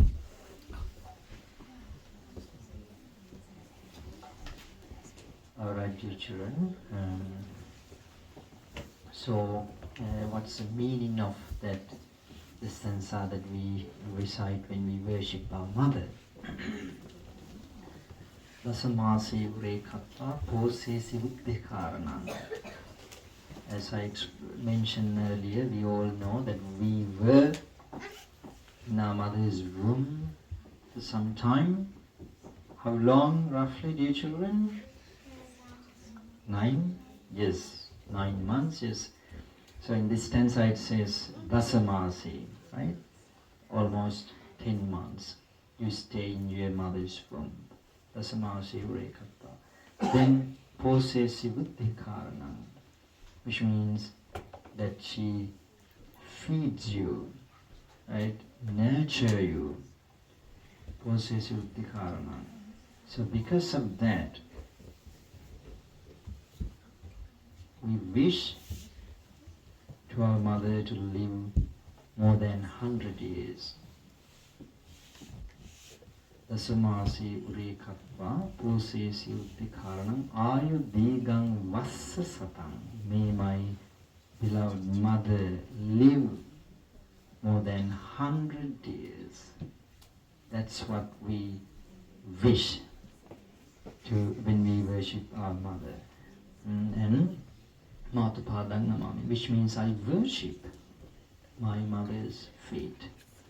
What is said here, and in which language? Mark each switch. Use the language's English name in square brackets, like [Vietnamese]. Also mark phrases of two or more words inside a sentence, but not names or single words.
[English] All right, dear children. So, what's the meaning of that the stanza that we recite when we worship our mother? [Pali] Dasamasi urekatva posesi uddhikaranam. [English] As I mentioned earlier, we all know that we were in our mother's room for some time. How long roughly, dear children? 9? Yes, 9 months, yes. So in this stanza it says Dasamasi, right? Almost 10 months. You stay in your mother's room. [Pali] Dasamasi urekatva. Then posesi buddhikaranam, [English] which means that she feeds you, right? Nurture you. [Pali] Posesi buddhikaranam. [English] So because of that, we wish to our mother to live more than 100 years. [Pali] Dasamasi urekatva posesi uddhikaranam ayu digang vassa satam. [English] May my beloved mother live more than 100 years. That's what we wish to when we worship our mother. And [Pali] Matapadang namami, [English] which means I worship my mother's feet.